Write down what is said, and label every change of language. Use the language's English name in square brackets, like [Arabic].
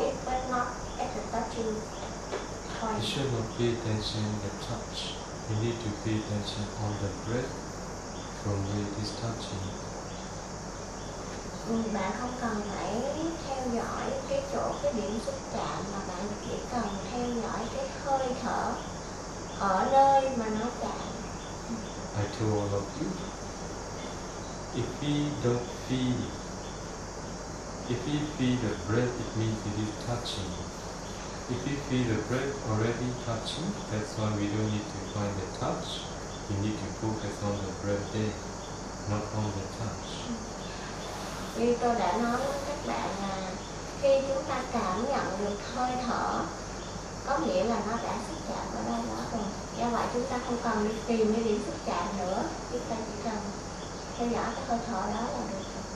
[English] it, but not at the touching point. You should not pay attention to the touch. You need to pay attention on the breath from where it is touching. [Vietnamese] Bạn không cần phải theo dõi cái chỗ, cái điểm xúc chạm, mà bạn chỉ cần theo dõi cái hơi thở ở nơi mà nó chạm. [English] I told all of you, if we don't feel, if we feel the breath, it means it is touching. If we feel the breath already touching, that's why we don't need to find the touch. We need to focus on the breath there, not on the touch. [Vietnamese] Như tôi đã nói với các bạn là khi chúng ta cảm nhận được hơi thở, có nghĩa là nó đã xúc chạm ở đâu đó rồi. Do vậy chúng ta không cần đi tìm cái điểm xúc chạm nữa. Chúng ta chỉ cần theo dõi cái hơi thở đó là được.